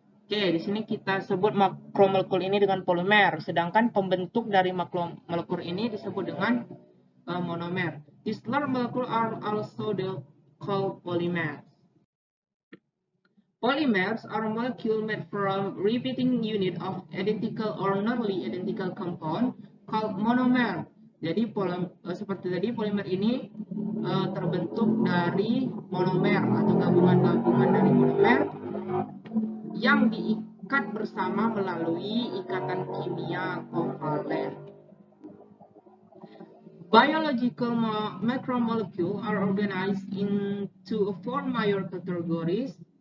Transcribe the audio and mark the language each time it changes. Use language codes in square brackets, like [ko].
[id] Oke, di sini kita sebut makromolekul ini dengan polimer, sedangkan pembentuk dari makromolekul ini disebut dengan monomer. [en] These large molecules are also called polymers. Polymers are molecules made from repeating unit of identical or nearly identical compound called monomer. [id] Jadi seperti tadi polimer ini terbentuk dari monomer atau gabungan-gabungan dari monomer yang diikat bersama melalui ikatan kimia kovalen. [en] Biological macromolecules are organized into 4 major categories.